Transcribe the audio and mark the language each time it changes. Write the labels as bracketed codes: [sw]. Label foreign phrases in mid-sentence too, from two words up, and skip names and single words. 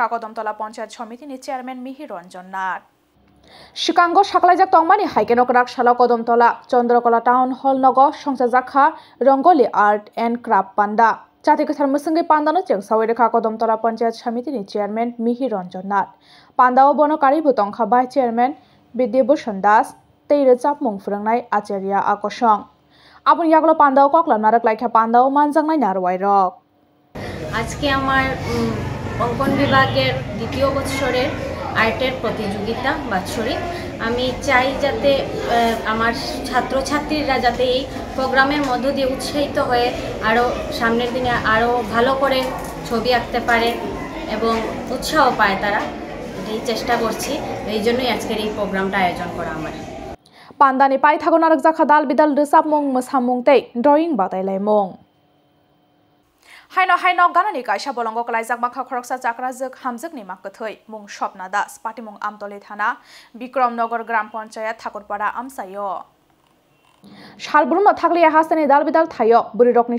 [trp] Kodamtola Panchayat Samiti ni Chairman Mihir Ranjan Nath Shikango Shaklajak Tongmani Haikeno Kedak Kodamtola Chandrakala Town Hall Nogo Songsa Jakha Rongoli [en] Art and Craft [trp] Panda Jati Kathar Musungi Pandano Jeng Sawirka Kodamtola Panchayat Samiti ni Chairman Mihir Ranjan Nath Pandao Bono Kari Butongkha Bai Chairman Bidyabhushan Das Teirechap Mungfrangnai Acharya Akosong আপন ইয়াগুলো পান্দাও ককলাম নারক লাইখা পান্দাও মানজাংনাই নারওয়াইরক [bn] আজকে আমার অঙ্কন বিভাগের দ্বিতীয় বছরের আর্টের প্রতিযোগিতা বাৎসরিক আমি চাই যাতে আমার ছাত্রছাত্রীরা যাতে এই প্রোগ্রামের মধ্য দিয়ে উৎসাহিত হয়ে আরো সামনের দিনে আরো ভালো করে ছবি আঁকতে পারে এবং উৎসাহ পায় তারা এই চেষ্টা করছি এইজন্যই আজকের এই প্রোগ্রামটা আয়োজন করা আমার [trp] Pandani pai thagon arak jakha dal bidal resap mung musamung tei drawing batailai mung Haino ganani kaisa bolongo kalaijak makha khoroksa chakra jek hamjak ni makthoi mung Shopna Das patimung Amtoli thana Bikramnagar Gram Panchayat Thakurpara amsayo Shalbrumno thakliya hastani dal bidal thayo burirokni